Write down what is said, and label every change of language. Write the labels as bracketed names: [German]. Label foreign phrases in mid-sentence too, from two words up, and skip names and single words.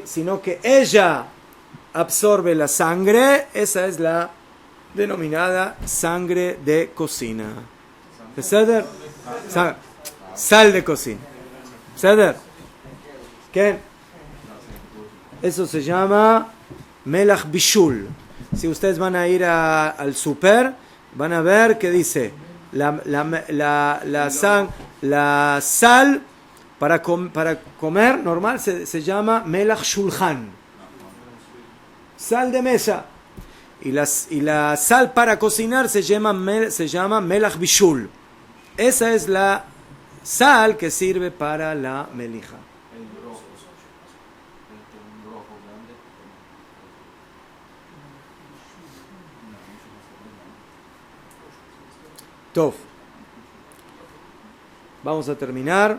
[Spanish] Sino que ella absorbe la sangre, esa es la denominada sangre de cocina. ¿Ceder? Sal de cocina. ¿Ceder? ¿Qué? Eso se llama [Hebrew] מלח בישול. [Spanish] Si ustedes van a ir al super, van a ver que dice la sal para comer normal se llama [Hebrew] מלח שולחן, [Spanish] sal de mesa, y la sal para cocinar se llama [Hebrew] מלח בישול. [Spanish] Esa es la sal que sirve para la melija. Tov. Vamos a terminar.